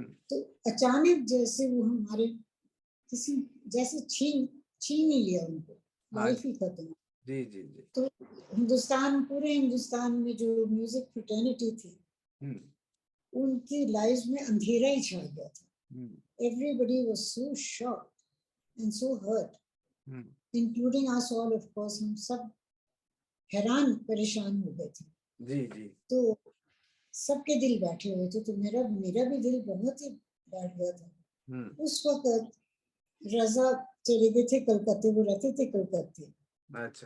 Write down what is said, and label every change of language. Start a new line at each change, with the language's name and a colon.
Hindi: तो अचानक जैसे वो हमारे किसी जैसे छीन छीन ही लिया उनको, लाइफ ही खत्म. जी जी जी. तो पूरे हिंदुस्तान में जो म्यूजिक फ्रेटर्निटी थी, उनकी लाइफ में अंधेरा ही छा गया था.
English: Everybody was so shocked and so hurt, including us all, of course.
Hindi: हम सब हैरान परेशान हो गए थे. जी जी. तो सबके दिल बैठे हुए थे. तो मेरा भी दिल बहुत ही बैठ गया था. उस वक्त रजा चले गए थे कलकत्ते, वो रहते थे कलकत्ते. अच्छा.